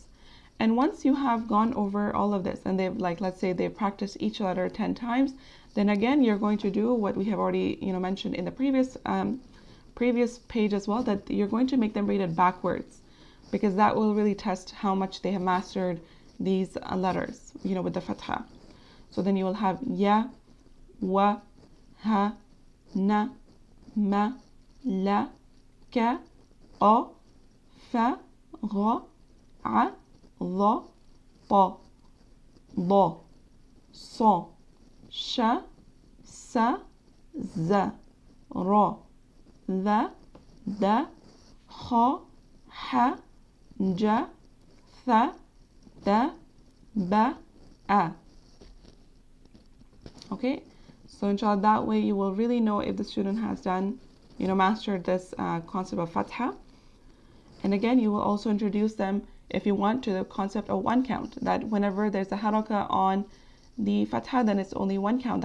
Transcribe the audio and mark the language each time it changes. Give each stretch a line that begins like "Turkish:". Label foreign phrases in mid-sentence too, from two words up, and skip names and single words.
English: And once you have gone over all of this, and they've let's say they've practiced each letter 10 times, then again you're going to do what we have already mentioned in the previous page as well, that you're going to make them read it backwards, because that will really test how much they have mastered these letters, with the fathah. So then you will have
Arabic: يَ، وَ، هَ, نَ، مَ، لَ، كَ، أَ، فَ، غَ، أَ, ض ط ض ص ش س ز ر ذ د خ ح ج ث د ب أ.
English: Okay, so inshallah that way you will really know if the student has done, mastered this concept of Fathah. And again, you will also introduce them, if you want, to the concept of one count, that whenever there's a haraka on the Fathah, then it's only one count.